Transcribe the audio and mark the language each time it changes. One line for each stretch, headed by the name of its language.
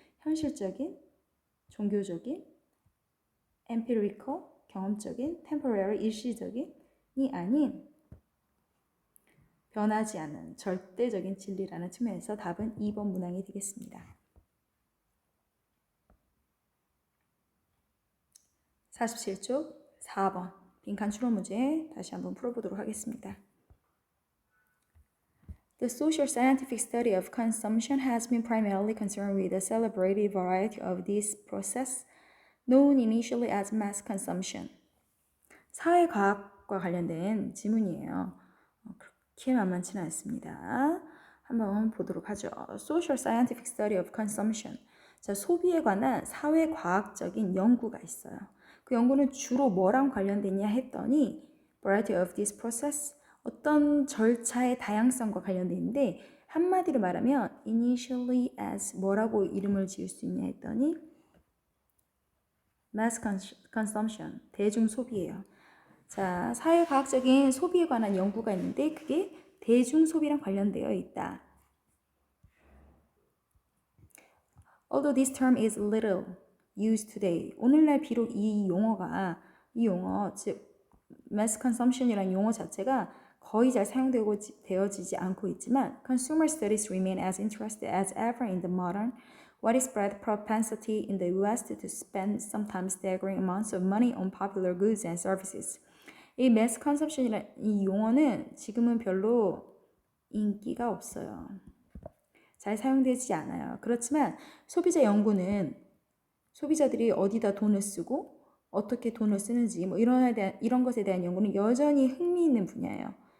Korean: 현실적인, 종교적인, empirical, 경험적인, temporary, 일시적인이 아닌 변하지 않는 절대적인 진리라는 측면에서 답은 2번 문항이 되겠습니다. 47쪽 4번 빈칸 추론 문제 다시 한번 풀어보도록 하겠습니다.
English: The social scientific study of consumption has been primarily concerned with the celebrated variety of this process, known initially as mass consumption.
Korean: 사회과학과 관련된 지문이에요. 그렇게 만만치는 않습니다. 한번 보도록 하죠.
English: Social scientific study of consumption.
Korean: 자, 소비에 관한 사회과학적인 연구가 있어요. 그 연구는 주로 뭐랑 관련되냐 했더니
English: variety of this process,
Korean: 어떤 절차의 다양성과 관련되는데 한마디로 말하면
English: initially as
Korean: 뭐라고 이름을 지을 수 있냐 했더니 mass consumption, 대중 소비예요. 자, 사회과학적인 소비에 관한 연구가 있는데 그게 대중 소비랑 관련되어 있다.
English: Although this term is little used today,
Korean: 오늘날 비록 이 용어, 즉 mass consumption이라는 용어 자체가 거의 잘 사용되어지지 않고 있지만
English: consumer studies remain as interested as ever in the modern widespread propensity in the US to spend sometimes staggering amounts of money on popular goods and services.
Korean: 이 mass consumption이라는 이 용어는 지금은 별로 인기가 없어요. 잘 사용되지 않아요. 그렇지만 소비자 연구는 소비자들이 어디다 돈을 쓰고 어떻게 돈을 쓰는지 뭐 이런 것에 대한 연구는 여전히 흥미있는 분야예요.